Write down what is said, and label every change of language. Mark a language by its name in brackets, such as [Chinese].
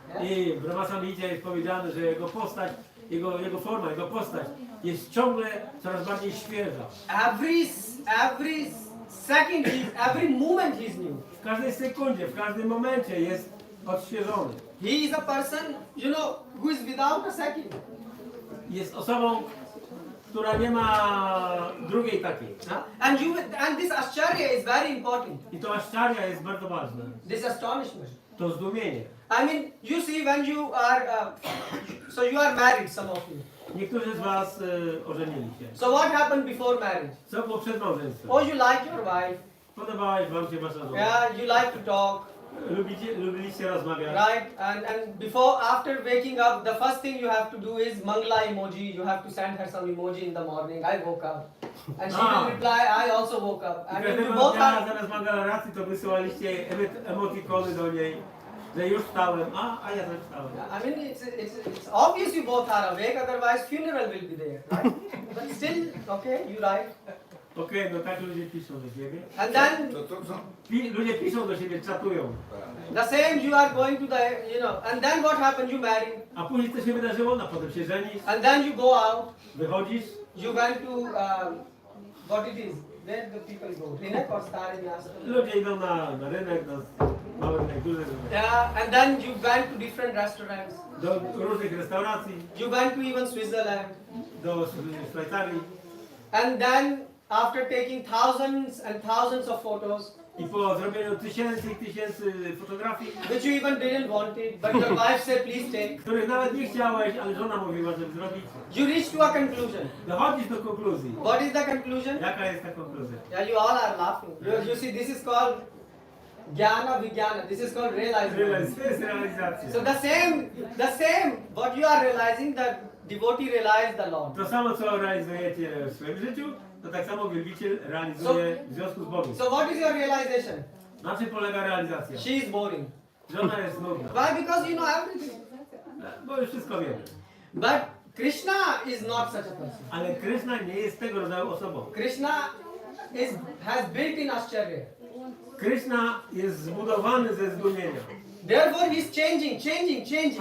[Polish] I w Brahma Samhicie jest powiedziane, że jego postać, jego forma, jego postać jest ciągle coraz bardziej świeża. [English] Every second, every moment he is new. [Polish] W każdej sekundzie, w każdym momencie jest odświeżony. [English] He is a person, who is without a second. [Polish] Jest osobą, która nie ma drugiej takiej. [English] And this ascharya is very important. [Polish] I to aszczarya jest bardzo ważne. [English] This astonishment. [Polish] To zdumienie. [English] I mean, you see when you are, so you are married, some of you. [Polish] Niektórzy z was ożenili się. [English] So what happened before marriage? [Polish] Co było przed małżeństwem? [English] Oh, you like your wife. [Polish] Podobałaś wam się wasza żona? [English] Yeah, you like to talk, [Polish] Lubiliście rozmawiać. [English] right? And after waking up, the first thing you have to do is mangla emoji. You have to send her some emoji in the morning. I woke up. And she will reply, I also woke up. [Polish] I [English] And you [Polish] każdego [English] both [Polish] dnia [English] are, [Polish] zamiast mangalaracji to wysyłaliście emotikony do niej, że już wstałem, a ja też wstałem. [English] I mean, it's obvious you both are awake, otherwise funeral will be there, right? But still, okay, you write. [Polish] Okej, no tak ludzie piszą do siebie. [English] And then [Polish] Co? Ludzie piszą do siebie, czatują. [English] the same you are going to the, and then what happened? You marry. [Polish] A później co się wydarzyło? No potem się żenisz, [English] And then you go out. [Polish] wychodzisz, [English] You went to, what it is? Where the people go? [Polish] Rynek or Stare Miasto? Ludzie idą na rynek, do mały rynek, duży rynek. [English] Yeah, and then you went to different restaurants. [Polish] Do różnych restauracji, [English] You went to even Switzerland. [Polish] do Szwajcarii. [English] And then after taking thousands and thousands of photos, [Polish] I po zrobieniu tysięcy i tysięcy fotografii, [English] which you even didn't want it, but your wife said, please take. [Polish] których nawet nie chciałeś, ale żona mówiła, żeby zrobić. [English] You reached to a conclusion. [Polish] Dochodzisz do konkluzji. [English] What is the conclusion? [Polish] Jaka jest ta konkluzja? [English] Yeah, you all are laughing. You see, this is called Jnana Vijnana. This is called realization. [Polish] To jest realizacja. [English] So the same, what you are realizing, the devotee realized the Lord. [Polish] To samo, co realizujecie w swoim życiu, to tak samo wielbiciel realizuje w związku z Bogiem. [English] So what is your realization? [Polish] Na czym polega realizacja? [English] She is boring. [Polish] Żona jest nudna. [English] Why? Because you know everything. [Polish] Bo już wszystko wiemy. [English] But Krishna is not such a person. [Polish] Ale Krishna nie jest tego rodzaju osobą. [English] Krishna has built in Ascharya. [Polish] Krishna jest zbudowany ze zdumienia. [English] Therefore, he's changing.